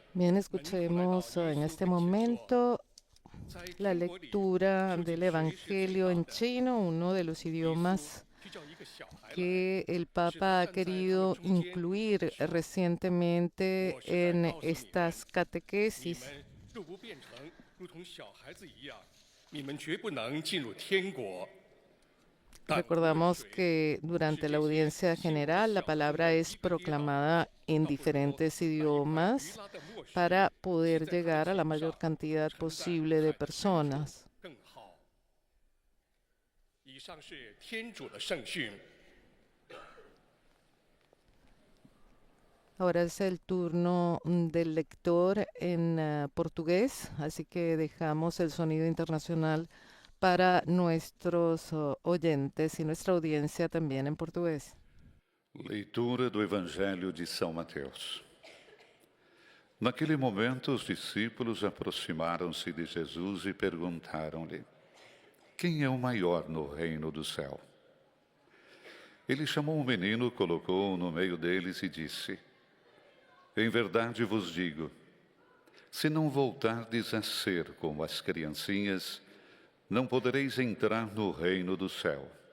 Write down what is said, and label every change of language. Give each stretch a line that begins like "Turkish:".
Spanish: Bien, escuchemos en este momento la lectura del Evangelio en chino, uno de los idiomas que el Papa ha querido incluir recientemente en estas catequesis.
Chinese: 若不变成如同小孩子一样，你们绝不能进入天国。
Spanish: Recordamos que durante la audiencia general la palabra es proclamada en diferentes idiomas para poder llegar a la mayor cantidad posible de personas.
Chinese: 以上是天主的圣训。
Spanish: Ahora es el turno del lector en portugués, así que dejamos el sonido internacional para nuestros oyentes y nuestra audiencia también en portugués.
Portuguese: Leitura do Evangelho de São Mateus. Naquele momento, os discípulos aproximaram-se de Jesus e perguntaram-lhe: quem é o maior no reino do céu? Ele chamou um menino, colocou-o no meio deles e disse: em verdade vos digo, se não voltardes a ser como as criancinhas, não podereis entrar no reino do céu.